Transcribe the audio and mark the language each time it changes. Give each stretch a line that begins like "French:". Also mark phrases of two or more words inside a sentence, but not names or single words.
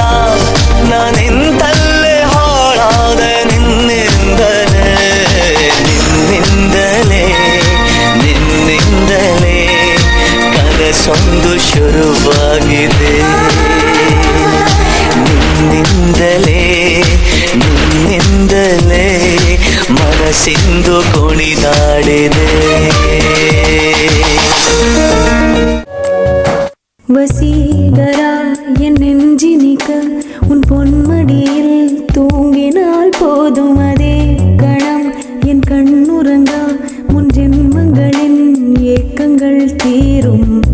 Kannada: ನಾನಿಂತಲ್ಲೇ ಹಾಳಾದ ನಿನ್ನಿಂದಲೇ ನಿನ್ನಿಂದಲೇ ನಿನ್ನಿಂದಲೇ ಕನಸೊಂದು ಶುರುವಾಗಿದೆ. ನಿನ್ನಿಂದಲೇ ನಿನ್ನಿಂದಲೇ ಮನಸ್ಸಿಂದು ಕುಣಿದಾಡಿದೆ.
Tamil: வசீகரா என் நெஞ்சினிக்க உன் பொன்மடியில் தூங்கினால் போதும் அதே கணம் என் கண்ணுறங்கா முன் ஜென்மங்களின் ஏக்கங்கள் தீரும்.